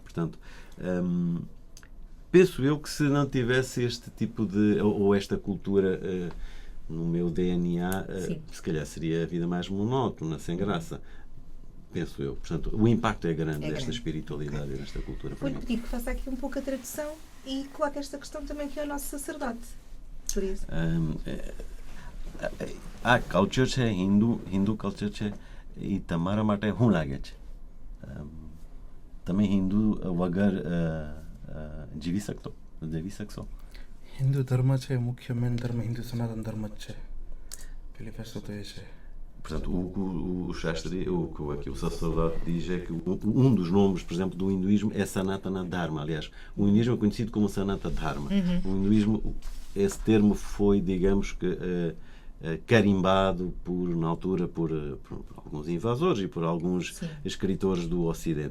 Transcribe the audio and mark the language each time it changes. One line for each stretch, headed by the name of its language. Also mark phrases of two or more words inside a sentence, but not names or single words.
Portuguese: Portanto, penso eu que se não tivesse este tipo de, ou esta cultura no meu DNA, se calhar seria a vida mais monótona, sem graça. Penso eu. Portanto, o impacto é grande desta espiritualidade e desta cultura. Vou-lhe pedir que faça aqui um pouco a tradução e coloque esta questão também que é o nosso sacerdote. Por isso.
Gujarati: આ કલ્ચર છે હિન્દુ કલ્ચર છે એ તમારા માટે શું લાગે છે? તમે હિન્દુ વગર જીવી શકશો? હિન્દુ ધર્મ છે, મુખ્ય મેન ધર્મ હિન્દુ સનાતન ધર્મ જ છે. પેલી વસ્તુ તો એ છે.
Portuguese: Portanto, o Shastri, o que o sacerdote diz é que dos nomes, por exemplo, do hinduísmo é Sanatana Dharma. Aliás, o hinduísmo é conhecido como Sanatana Dharma. O hinduísmo, esse termo foi, digamos que, carimbado na altura por alguns invasores e por alguns escritores do Ocidente.